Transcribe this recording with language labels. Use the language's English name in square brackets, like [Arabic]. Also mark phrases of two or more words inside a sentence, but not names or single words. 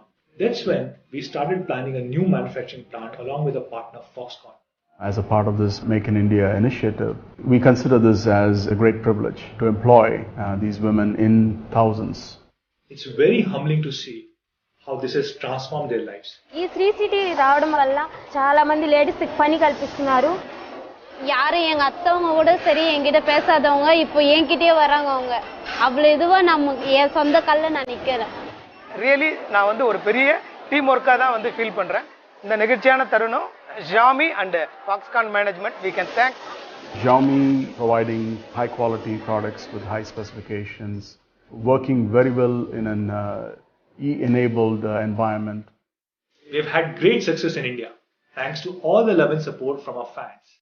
[English] That's when we started planning a new manufacturing plant along with a partner, Foxconn. As a part of this Make in India initiative, we consider this as a great privilege to employ these women in thousands. It's very humbling to see how this has transformed their lives. [Telugu] ఈ శ్రీ సిటీ రావడం వల్ల చాలా మంది లేడీస్ పని கல்பிస్తున్నారు. [Tamil] யாரும் எங்க அத்தவங்க கூட சரி என்கிட்ட பேசாதவங்க இப்போ என்கிட்டயே வராங்க. அவங்க அவ்வளவு இதுவா நம்ம என் சொந்த கல்ல நான் நிக்கிறேன். ரியலி நான் வந்து ஒரு பெரிய டீம் ஒர்க்கா தான் வந்து ஃபீல் பண்றேன். இந்த நிகழ்ச்சியான தருணம் [English] Xiaomi and Foxconn management we can thank. Xiaomi providing high quality products with high specifications, working very well in an e-enabled environment. We have had great success in India thanks to all the love and support from our fans.